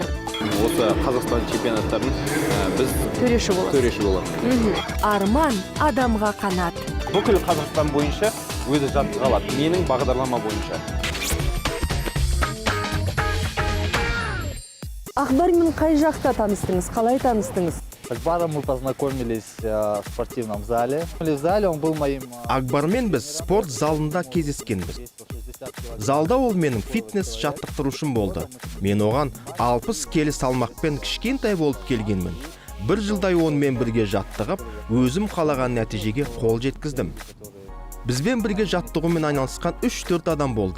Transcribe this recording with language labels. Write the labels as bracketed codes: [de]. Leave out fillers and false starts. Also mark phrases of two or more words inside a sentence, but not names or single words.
[kk] Осы Қазақстан чемпионаттарын біз Төреші боламыз. Арман адамға қанат. Бүкіл Қазақстан бойынша өзі жаттыға алады. Менің бағдарлама бойынша. Ақбармен қай жақта таныстыңыз, қалай таныстыңыз? [ru] С Акбаром мы познакомились в спортивном зале. В зале он был моим... [kk] Акбармен біз спорт залында кездескенбіз. Залда ол менің фитнес жаттықтырушым болды. Мен оған 60 келі салмақпен кішкентай болып келгенмін. Бір жылдай онымен бірге жаттығып, өзім қалаған нәтижеге қол жеткіздім. Бізбен бірге жаттығумен айналысқан 3-4 адам болды.